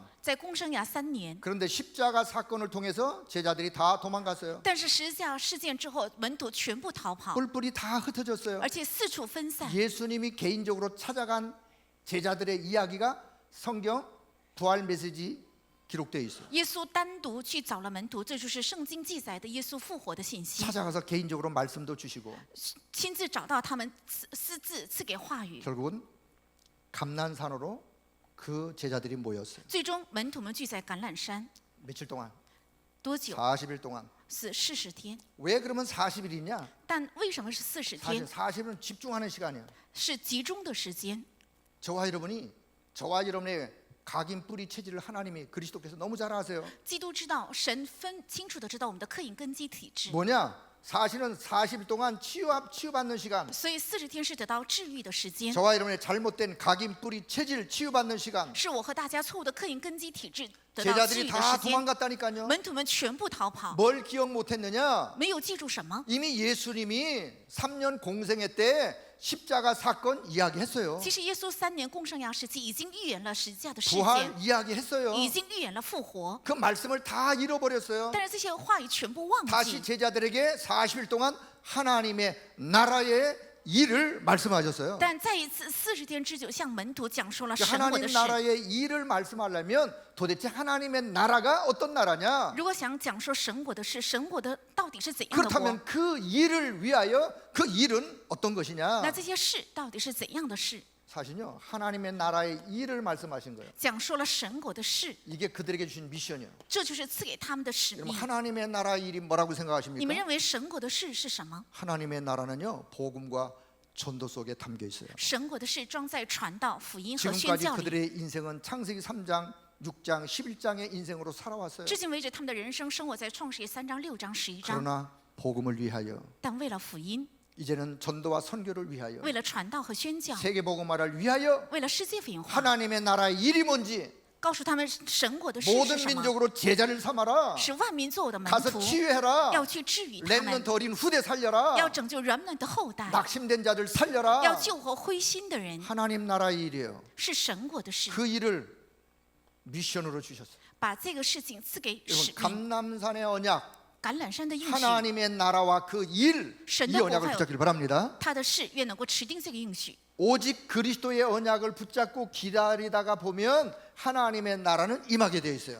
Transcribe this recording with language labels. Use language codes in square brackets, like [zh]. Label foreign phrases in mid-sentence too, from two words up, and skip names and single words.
[zh] 在共生涯3年， [ko] 그런데 십자가 사건을 통해서 제자들이 다 도망갔어요. [zh] 但是十字架事件之后，门徒全部逃跑， [ko] 뿔뿔이 다 흩어졌어요. [zh] 而且四处分散。 [ko] 예수님이 개인적으로 찾아간 제자들의 이야기가 성경 부활 메시지 기록되어 있어요. [zh] 耶稣单独去找了门徒，这就是圣经记载的耶稣复活的信息。 [ko] 찾아가서 개인적으로 말씀도 주시고 [zh] 亲自找到他们，私自赐给话语。 [ko] 결국은 감난산으로 그 제자들이 모였어요. [zh] 最终，门徒们聚在橄榄山， [ko] 며칠 동안? [zh] 多久？ [ko] 40일 동안. [zh] 是40天。 [ko] 왜 그러면 40일이냐? [zh] 但为什么是40 [ko] 사실 [zh] 天？ [ko] 40일은 집중하는 시간이야. [zh] 是集中的时间。 [ko] 저와 여러분의 각인 뿌리 체질을 하나님이 그리스도께서 너무 잘 아세요. [zh] 基督知道，神分清楚的知道我们的刻印根基体质， [ko] 뭐냐? 사실은 40일 동안 치유받는 시간. [zh] 所以40天是得到治愈的时间， [ko] 저와 여러분의 잘못된 각인 뿌리 체질 치유받는 시간. [zh] 是我和大家错误的刻印根基体质得到治 [ko] 제자들이 [zh] 愈的 [ko] 다 [zh] 时间。 [ko] 도망갔다니까요. [zh] 门徒们全部逃跑， [ko] 뭘 기억 못했느냐? [zh] 没有记住什么。 [ko] 이미 예수님이 3년 공생애 때 십자가 사건 이야기했어요. [zh] 其实耶稣3年共生涯时期已经预言了十字架的事 [ko] 부활 [zh] 件， [ko] 이야기했어요. [zh] 已经预言了复活， [ko] 그 말씀을 다 잃어버렸어요. [zh] 但是这些话语全部忘 [ko] 다시 [zh] 记。 [ko] 제자들에게 40일 동안 하나님의 나라의 일을 말씀하셨어요. [zh] 但再一次40天之久，向门徒讲述了神国 [ko] 하나님 [zh] 的事。 [ko] 나라의 일을 말씀하려면 도대체 하나님의 나라가 어떤 나라냐? [zh] 如果想讲说神国的事，神国的到底是怎样的国？ [ko] 그렇다면 그 일을 위하여 그 일은 어떤 것이냐? [zh] 那这些事到底是怎样的事？ [ko] 사실요, 하나님의 나라의 일을 말씀하신 거예요. [zh] 讲说了神国的事， [ko] 이게 그들에게 주신 미션이에요. [zh] 这就是赐给他们的使 [ko] 여러분 [zh] 命。 [ko] 하나님의 나라의 일이 뭐라고 [zh] 你们 [ko] 생각하십니까? [zh] 认为神国的事是什么？ [ko] 하나님의 나라는요, 복음과 전도 속에 담겨 있어요. [zh] 神国的事装在传道、福音和宣 [ko] 지금까지 [zh] 教里。 [ko] 그들의 인생은 창세기 3장, 6장, 11장의 인생으로 살아왔어요. [zh] 至今为止，他们的人生生活在创世记3章、6章、11章。 [ko] 그러나 복음을 위하여 [zh] 但为了福音， [ko] 이제는 전도와 선교를 위하여 [zh] 为了传道和宣教， [ko] 세계 복음화를 위하여 [zh] 为了世界福音化， [ko] 하나님의 나라의 일이 뭔지 [zh] 告诉他们神国的事 [ko] 모든 [zh] 是什么， [ko] 민족으로 제자를 삼아라. [zh] 使万民做我的门 [ko] 가서 [zh] 徒， [ko] 치유해라. [zh] 要去治愈他们， [ko] 렘넌트 어린 후대 살려라. [zh] 要拯救人们的后代， [ko] 낙심된 자들 살려라. [zh] 要救活灰心的人， [ko] 하나님 나라의 일이에요. [zh] 是神国的事。 [ko] 그 일을 미션으로 주셨어요. [zh] 把这个事情赐给使 [ko] 여러분 [zh] 命。 [ko] 감남산의 언약, [zh] 橄榄山的应许， [ko] 하나님의 나라와 그 일, 이 언약을 붙잡기를 바랍니다. [zh] 他的事愿能够持定这个应许。 [ko] 오직 그리스도의 언약을 붙잡고 기다리다가 보면 하나님의 나라는 임하게 되어 있어요.